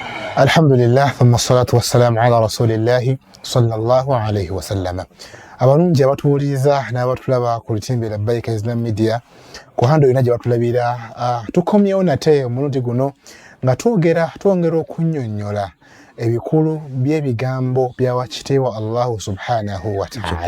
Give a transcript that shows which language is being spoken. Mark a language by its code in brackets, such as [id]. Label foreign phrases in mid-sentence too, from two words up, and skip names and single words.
[ar] الحمد لله، ثم الصلاة والسلام على رسول الله صلى الله عليه وسلم. [lg] Abalungi abatuwuliriza n'abatulaba ku lutimbe Labbaika Islam Media ku hando yonna gye batulabira, tukomyewo nate omulundi guno nga twongera okunnyonnyola ebikulu by'ebigambo bya wakiteewa [ar] الله سبحانه وتعالى.